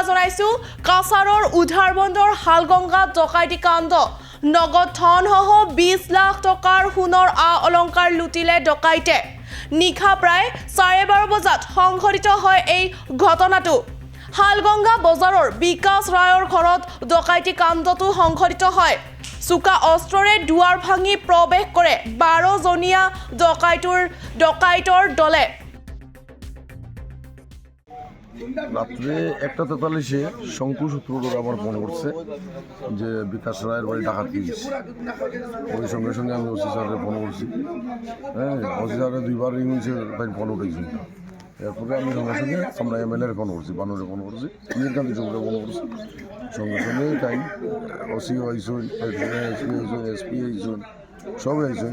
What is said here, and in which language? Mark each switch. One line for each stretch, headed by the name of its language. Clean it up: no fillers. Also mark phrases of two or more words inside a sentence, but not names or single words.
Assamese: জনাইছো কাছাৰৰ উধাৰবন্দৰ শালগংগাত ডকাইতি কাণ্ড নগদ ধনসহ 20 লাখ টকাৰ সোণৰ অলংকাৰ লুটিলে ডকাইতে নিশা প্ৰায় 12:30 বজাত সংঘটিত হয় এই ঘটনাটো শালগংগা বজাৰৰ বিকাশ ৰায়ৰ ঘৰত ডকাইতি কাণ্ডটো সংঘটিত হয় চুকা অস্ত্ৰৰে দুৱাৰ ভাঙি প্ৰৱেশ কৰে 12জনীয়া ডকাইতৰ দলে
Bangla: রাত্রে 1:43-এ শঙ্কু সূত্রধর আমার ফোন করছে যে বিকাশ রায়ের বাড়ি ডাকাতি দিচ্ছে ওই সঙ্গে সঙ্গে আমি ওসি স্যারের ফোন করছি হ্যাঁ ওসি স্যারের 2বার রিং হয়েছে তাই ফোন উঠেছি এরপরে আমি সঙ্গে সঙ্গে আমরা MLA ফোন করছি বানুরে ফোন করছি নীলকান্তি চৌধুরী ফোন করছি সঙ্গে সঙ্গে তাই ওসিও আইসুন এসপি আইসুন সবই আইছে।